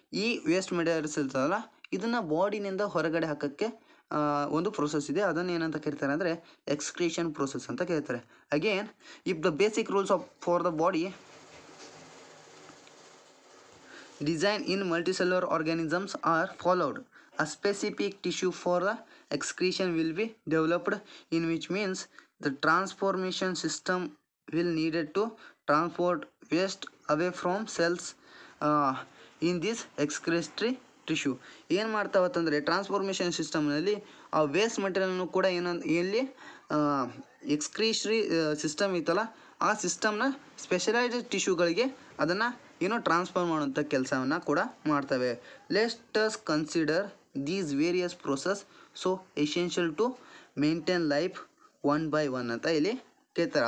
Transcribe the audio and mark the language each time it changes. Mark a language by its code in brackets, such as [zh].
[kn] ಈ waste materials ಇರ್ತದಲ್ಲ ಇದನ್ನು ಬಾಡಿನಿಂದ ಹೊರಗಡೆ ಹಾಕೋಕ್ಕೆ ಒಂದು ಪ್ರೊಸೆಸ್ ಇದೆ. ಅದನ್ನು ಏನಂತ ಕರೀತಾರೆ ಅಂದರೆ ಎಕ್ಸ್ಕ್ರೀಷನ್ ಪ್ರೊಸೆಸ್ ಅಂತ ಕರೀತಾರೆ. [en] Again, if the basic rules for the body design in multicellular organisms are followed, a specific tissue for the excretion will be developed, in which means the transformation system will needed to transport waste away from cells in this excretory tissue. [kn] ಏನು ಮಾಡ್ತಾವತ್ತಂದರೆ transformation ಸಿಸ್ಟಮ್ನಲ್ಲಿ ಆ waste ಮೆಟೀರಿಯಲ್ನು ಕೂಡ ಎಲ್ಲಿ ಎಕ್ಸ್ಕ್ರೀಷರಿ system ಇತ್ತಲ್ಲ ಆ ಸಿಸ್ಟಮ್ನ specialised ಟಿಶ್ಯೂಗಳಿಗೆ ಅದನ್ನು transfer ಮಾಡುವಂಥ ಕೆಲಸವನ್ನು ಕೂಡ ಮಾಡ್ತವೆ. [en] let us consider these various process so essential to maintain life one by one [kn] ಅಂತ ಇಲ್ಲಿ ಕೇಳ್ತಾರೆ.